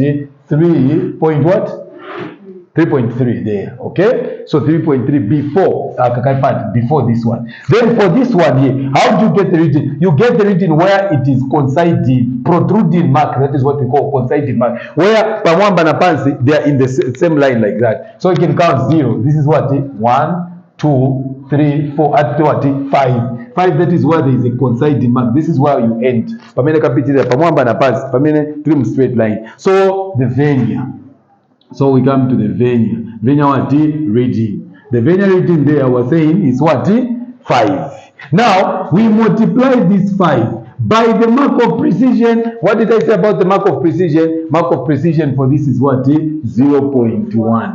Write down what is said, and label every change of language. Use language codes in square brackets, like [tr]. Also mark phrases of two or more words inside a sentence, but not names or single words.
[en] 3 point what? 3.3 there. Okay, so 3.3 before this one. Then for this one here, how do you get the reading? You get the reading where it is coinciding, protruding mark. That is what we call coinciding mark, where [ny] pamwamba na pansi [en] they are in the same line like that. So you can count 0. This is what? 1, 2, 3, 4, at what? 5. 5, that is where there is a coinciding mark. This is where you end. [ny] Pamene kapitira pamwamba na pansi, pamene [en] trim straight line. So the Vernier. So we come to the Vernier. Vernier what? Reading. The Vernier reading there I was saying is what? 5. Now we multiply this 5 by the mark of precision. What did I say about the mark of precision? Mark of precision for this is what?